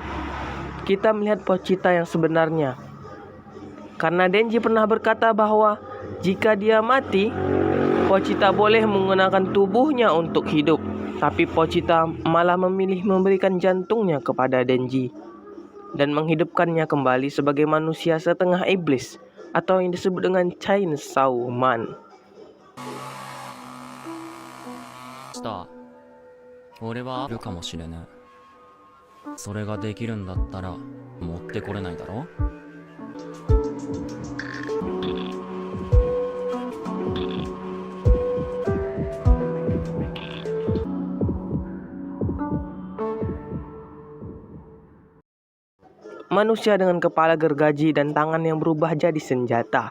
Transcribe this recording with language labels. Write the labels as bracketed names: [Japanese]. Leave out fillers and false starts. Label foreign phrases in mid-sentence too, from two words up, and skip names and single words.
[Indonesian] Kita melihat Pochita yang sebenarnya. Karena Denji pernah berkata bahwa jika dia mati, Pochita boleh menggunakan tubuhnya untuk hidup. Tapi Pochita malah memilih memberikan jantungnya kepada Denji dan menghidupkannya kembali sebagai manusia setengah iblis, atau yang disebut dengan Chainsaw Man. [Japanese] 俺はあるかもしれねえ。それができるんだったら持ってこれないだろ。 [Indonesian] Manusia dengan kepala gergaji dan tangan yang berubah jadi senjata.